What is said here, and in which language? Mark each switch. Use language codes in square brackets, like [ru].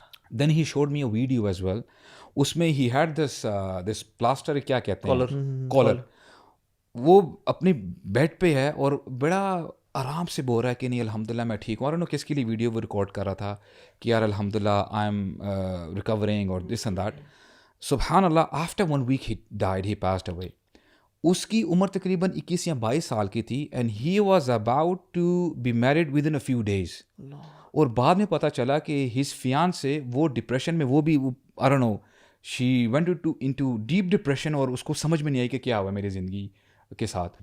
[en] then he showed me a video as well, [ur] اس میں he had this plaster, کیا کہتے ہیں, کالر, وہ اپنے بیڈ پہ ہے اور بڑا آرام سے بول رہا ہے کہ نہیں الحمدللہ میں ٹھیک ہوں. اور انہوں کس کے لیے ویڈیو وہ ریکارڈ کر رہا تھا کہ یار الحمدللہ [en] I am recovering اور this and that. سبحان اللہ, after 1 week he died, he passed away. [ur] اس کی عمر تقریباً 21 یا 22 سال کی تھی, [en] And he was about to be married within a few days. [ur] اور بعد میں پتہ چلا کہ ہز فیانسے وہ ڈپریشن میں, وہ بھی [en] I don't know, she went into deep depression, [ur] اور اس کو سمجھ میں نہیں آئی کہ کیا ہوا میری زندگی کے ساتھ.